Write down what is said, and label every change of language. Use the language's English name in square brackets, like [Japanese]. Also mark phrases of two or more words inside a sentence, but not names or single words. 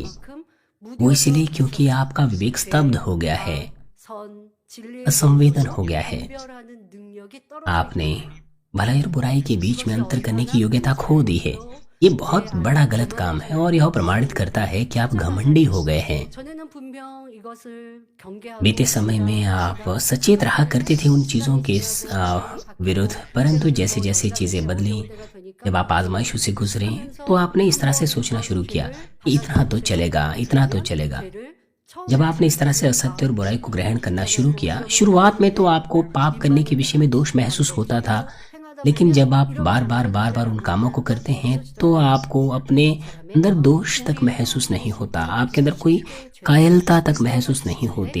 [Hindi] वो इसलिए क्योंकि आपका विवेक स्तब्ध हो गया है, असंवेदन हो गया है। आपने भलाई और बुराई के बीच में अंतर करने की योग्यता खो दी है। ये बहुत बड़ा गलत काम है और यह प्रमाणित करता है कि आप घमंडी हो गए हैं। [Korean] 전에는 분명 इ것을 경계하고 [Hindi] बीते समय में आप सचेत रहा करते थे उन चीज़ों के विरुद्ध, परंतु जैसे जैसे चीज़ें बदली, जब आप आजमाइशों से गुजरे तो आपने इस तरह से सोचना शुरू किया कि इतना तो चलेगा, इतना तो चलेगा। जब आपने इस तरह से असत्य और बुराई को ग्रहण करना शुरू किया, शुरुआत में तो आपको पाप करने के विषय में दोष महसूस होता था, लेकिन जब आप बार बार उन कामों को करते हैं तो आपको अपने अंदर दोष तक महसूस नहीं होता, आपके अंदर कोई कायरता तक महसूस नहीं होती।